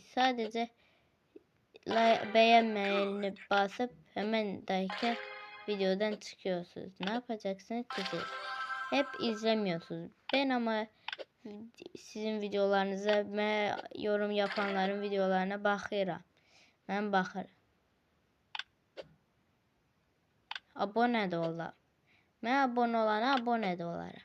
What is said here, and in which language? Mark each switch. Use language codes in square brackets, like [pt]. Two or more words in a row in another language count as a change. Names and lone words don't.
[tr] Sadece beğenmeyeni basıp hemen dakika videodan çıkıyorsunuz. Ne yapacaksınız ki siz? Hep izlemiyorsunuz. Ben ama sizin videolarınıza ve yorum yapanların videolarına bakıram. [az] Ben baxıram. Abone də olar. Mən abone olana abone də olaram.